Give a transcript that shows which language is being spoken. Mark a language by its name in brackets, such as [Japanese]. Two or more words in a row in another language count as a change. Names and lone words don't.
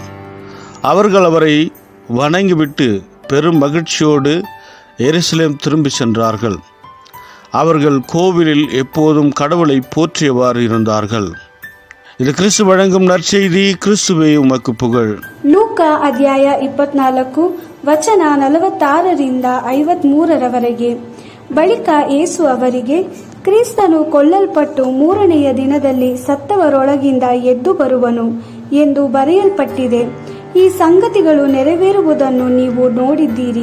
[Tamil] அவர்கள் அவரை வணங்கிவிட்டு பெரும் மகிழ்ச்சியோடு எருசலேம் திரும்பி சென்றார்கள். அவர்கள் கோவிலில் எப்போதும் கடவுளை போற்றியவாறு இருந்தார்கள். இது கிறிஸ்து வழங்கும் நற்செய்தி. கிறிஸ்துவே உமக்கு புகழ். [Kannada] ಲೂಕಾ ಅಧ್ಯಾಯ 24 ವಚನ 46ರಿಂದ 53ರವರೆಗೆ. ಬಳಿಕ ಯೇಸು ಅವರಿಗೆ, ಕ್ರಿಸ್ತನು ಕೊಲ್ಲಲ್ಪಟ್ಟು 3ನೆಯ ದಿನದಲ್ಲಿ ಸತ್ತವರೊಳಗಿಂದ ಎದ್ದು ಬರುವನು ಎಂದು ಬರೆಯಲ್ಪಟ್ಟಿದೆ. ಈ ಸಂಗತಿಗಳು ನೆರವೇರುವುದನ್ನು ನೀವು ನೋಡಿದ್ದೀರಿ.